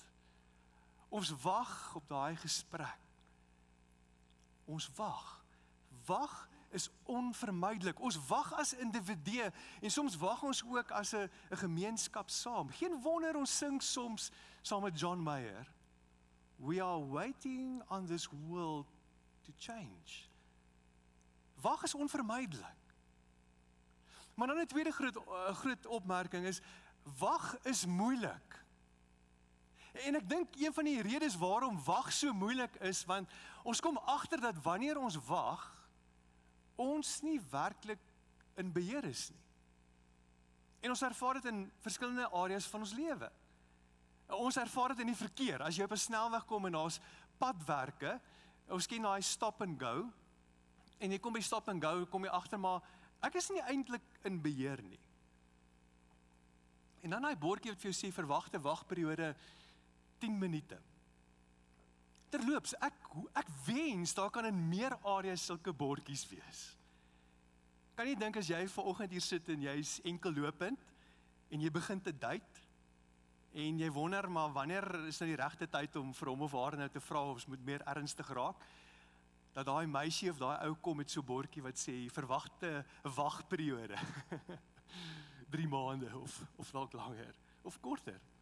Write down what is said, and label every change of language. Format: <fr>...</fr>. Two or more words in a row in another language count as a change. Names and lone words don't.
<af>Ons wag op daai gesprek. Ons wag. Wag is onvermydelik. Ons wag as individue en soms wag ons ook as 'n gemeenskap saam. Geen wonder ons sing soms saam met John Mayer.</af> <en>We are waiting on this world to change.</en> <af>Wag is onvermydelik. Maar dan 'n tweede groot opmerking is, wag is moeilik. En ek dink een van die redes waarom wag so moeilik is, want ons kom agter dat wanneer ons wag, ons nie werklik in beheer is nie. En ons ervaar dit in verskillende areas van ons lewe. Ons ervaar dit in die verkeer. As jy op 'n snelweg kom en daar's padwerke, ons ken daai</af> <en>stop and go,</en> <af>en jy kom by</af> <en>stop and go,</en> <af>kom jy agter maar, ek is nie eintlik in beheer nie. En dan daai bordjie wat vir jou sê, verwagte wagperiode 10 minute. Terloops, ek wens, daar kan in meer areas sulke bordjies wees. Kan jy dink as jy vanoggend hier sit en jy's enkel lopend, en jy begin te date, en jy wonder, maar wanneer is nou die regte tyd om vir hom of haar nou te vra, of ons moet meer ernstig raak, dat daai meisie of daai ou kom met so 'n bordjie wat sê, verwagte wagperiode, 3 maande, of dalk langer, of korter.</af>